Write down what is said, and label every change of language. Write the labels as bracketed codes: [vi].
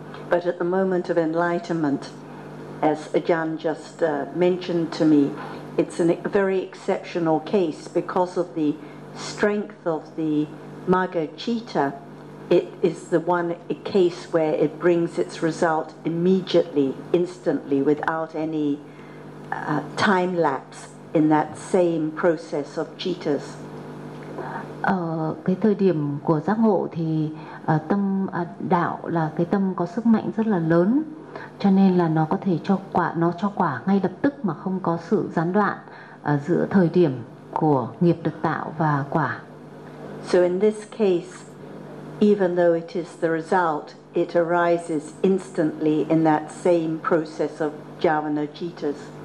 [en] But at the moment of enlightenment, as Ajahn just mentioned to me, it's a very exceptional case because of the strength of the magga citta. It is the one case where it brings its result immediately, instantly, without any time lapse in that same process of cittas. [vi] Cái thời điểm của giác ngộ thì tâm đạo là cái tâm có sức mạnh rất là lớn, cho nên là nó có thể cho quả ngay lập tức mà không có sự gián đoạn giữa thời điểm của nghiệp được tạo và quả. [en] So in this case, even though it is the result, it arises instantly in that same process of jhavana cittas.